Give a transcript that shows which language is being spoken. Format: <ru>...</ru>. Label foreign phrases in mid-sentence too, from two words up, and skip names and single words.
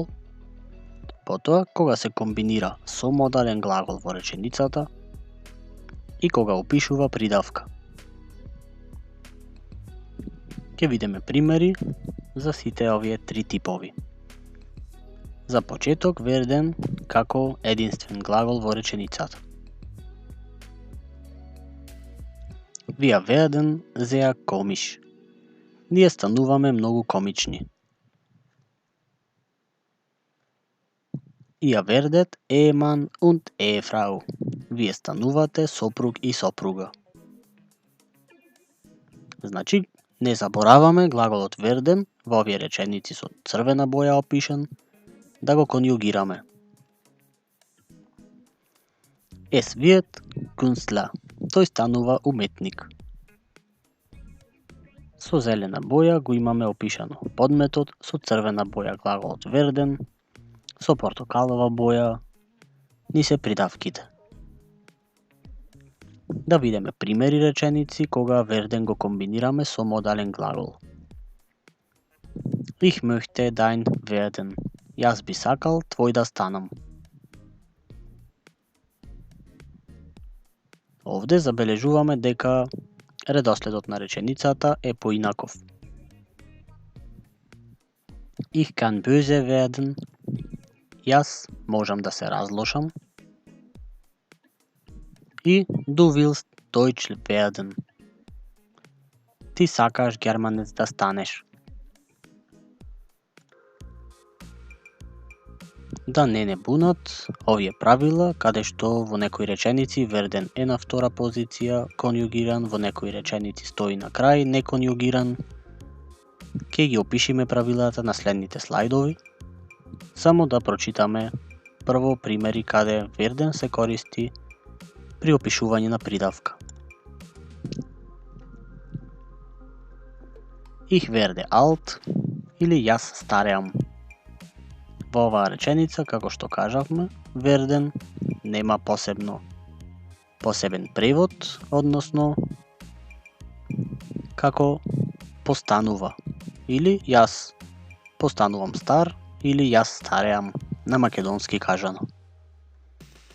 <mk>Потоа, кога се комбинира со модален глагол во реченицата и кога опишува придавка. Ќе видиме примери за сите овие три типови. За почеток верден како единствен глагол во реченицата.</mk> <de>Wir werden sehr komisch.</de> <mk>Ние стануваме многу комични.</mk> <de>Ihr werdet Ehemann und Ehefrau.</de> <mk>Вие станувате сопруг и сопруга. Значи, не забораваме глаголот верден во овие реченици со црвена боја опишан, да го конјугираме.</mk> <de>Es wird Künstler.</de> <mk>Тој станува уметник. Со зелена боја го имаме опишано подметот, со црвена боја глаголот верден, со портокалова боја ни се придавките. Да видиме примери реченици кога верден го комбинираме со модален глагол.</mk> <de>Ich möchte dein werden.</de> <mk>Јас би сакал твој да станам. Овде забележуваме дека редоследот на реченицата е поинаков.</mk> <de>Ich kann böse werden.</de> <mk>Јас можам да се разлошам.</mk> <de>И du willst Deutsch werden.</de> <mk>Ти сакаш германец да станеш. Да не бунат овие правила, каде што во некои реченици верден е на втора позиција, конјугиран, во некои реченици стои на крај, неконјугиран. Ке ги опишиме правилата на следните слайдови. Само да прочитаме прво примери каде верден се користи при опишување на придавка.</mk> <de>Ich werde alt</de> <mk>или јас стареам. Во оваа реченица, како што кажавме, верден нема посебен превод, односно како постанува или јас постанувам стар или јас стареам на македонски кажано.</mk>